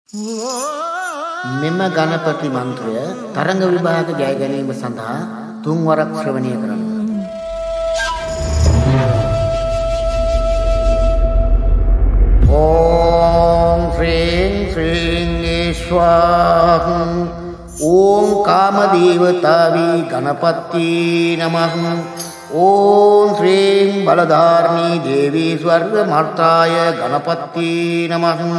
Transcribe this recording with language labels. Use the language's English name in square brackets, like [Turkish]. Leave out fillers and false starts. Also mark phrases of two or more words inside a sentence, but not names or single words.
[Sinhala] මෙම ගණපති මන්ත්‍රය තරංග විභාග ජය ගැනීම සඳහා තුන් වරක් ශ්‍රවණය කරන්න. [Sanskrit] ओम श्रीं श्रीं ईश्वरं ओम कामदेवतावी गणपति नमः ओम श्रीं बलधारिणी देवी स्वर्गमर्ताय गणपति नमः